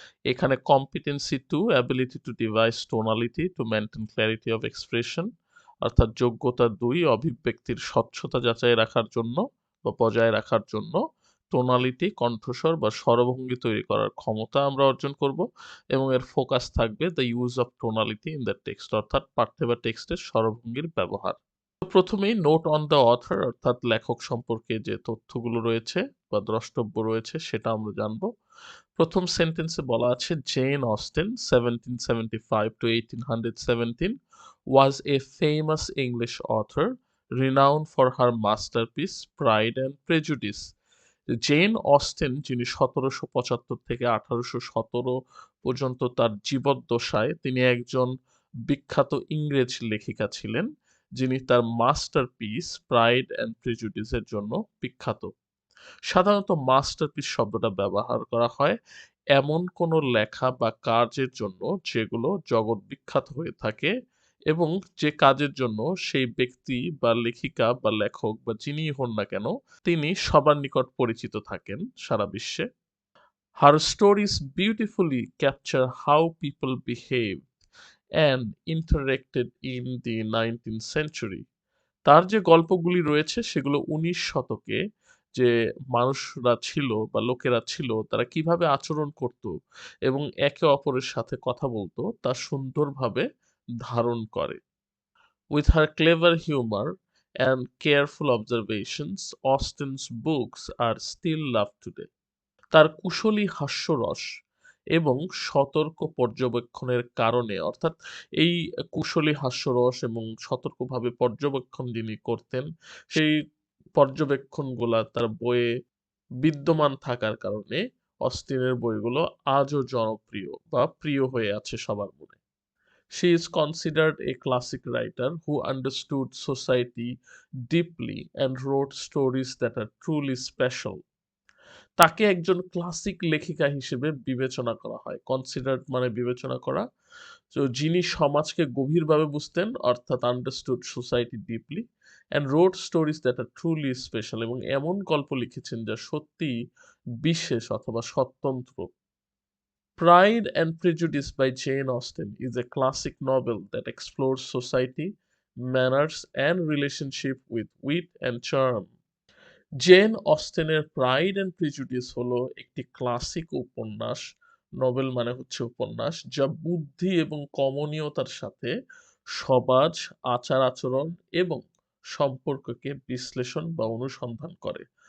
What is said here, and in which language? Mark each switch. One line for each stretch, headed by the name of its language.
Bangla: এখানে
English: competency two ability to devise tonality to maintain clarity of expression,
Bangla: অর্থাৎ যোগ্যতা 2 অভিব্যক্তির স্বচ্ছতা যাচাই রাখার জন্য বা বজায় রাখার জন্য টোনালিটি, কণ্ঠস্বর বা স্বরভঙ্গি তৈরি করার ক্ষমতা আমরা অর্জন করব, এবং এর ফোকাস থাকবে
English: the use of tonality in the text,
Bangla: অর্থাৎ পাঠ্য বা টেক্সটের স্বরভঙ্গির ব্যবহার। প্রথমেই
English: note on the author,
Bangla: অর্থাৎ লেখক সম্পর্কে যে তথ্যগুলো রয়েছে বা দ্রষ্টব্য রয়েছে সেটা আমরা জানবো। প্রথম সেন্টেন্সে বলা আছে,
English: Jane Austen 1775 to 1817 was a famous English author renowned for her masterpiece Pride and Prejudice.
Bangla: Gen Austen, যিনি 1775 থেকে 1817 পর্যন্ত তার জীবদ্দশায় তিনি একজন বিখ্যাত ইংরেজ লেখিকা ছিলেন, যিনি তার মাস্টারপিস প্রাইড অ্যান্ড প্রেজুডিসের জন্য বিখ্যাত। সাধারণত মাস্টারপিস শব্দটা ব্যবহার করা হয় এমন কোনো লেখা বা কাজের জন্য যেগুলো জগৎ বিখ্যাত হয়ে থাকে এবং যে কাজের জন্য সেই ব্যক্তি বা লেখিকা বা লেখক বা যিনিই হন না কেন, তিনি সবার নিকট পরিচিত থাকেন সারা বিশ্বে।
English: Her stories beautifully capture how people behaved and interacted in the 19th century.
Bangla: তার যে গল্পগুলি রয়েছে সেগুলো 19 শতকে যে মানুষরা ছিল বা লোকেরা ছিল, তারা কিভাবে আচরণ করত এবং একে অপরের সাথে কথা বলতো তা সুন্দরভাবে ধারণ করে।
English: With her clever humor and careful observations, Austen's books are still loved today.
Bangla: তার কুশলী হাস্যরস এবং সতর্ক পর্যবেক্ষণের কারণে, অর্থাৎ এই কুশলী হাস্যরস এবং সতর্কভাবে পর্যবেক্ষণ যিনি করতেন, সেই পর্যবেক্ষণগুলা তার বইয়ে বিদ্যমান থাকার কারণে অস্টিনের বইগুলো আজও জনপ্রিয় বা প্রিয় হয়ে আছে সবার মনে।
English: She is considered a classic writer who understood society deeply and wrote stories that are truly special.
Bangla: তাকে একজন ক্লাসিক লেখিকা হিসেবে বিবেচনা করা হয়। কনসিডার্ড মানে বিবেচনা করা। তো যিনি সমাজকে গভীরভাবে বুঝতেন, অর্থাৎ
English: understood society deeply and wrote stories that are truly special,
Bangla: এবং এমন গল্প লিখেছেন যা সত্যিই বিশেষ অথবা স্বতন্ত্র।
English: Pride and Prejudice by Jane Austen is a classic novel that explores society, manners, and relationship with wit and charm.
Bangla: Gen অস্টেনের pride and prejudice হলো একটি ক্লাসিক উপন্যাস, নভেল মানে হচ্ছে উপন্যাস, যা বুদ্ধি এবং কমনীয়তার সাথে সমাজ, আচার আচরণ এবং সম্পর্ককে বিশ্লেষণ বা অনুসন্ধান করে।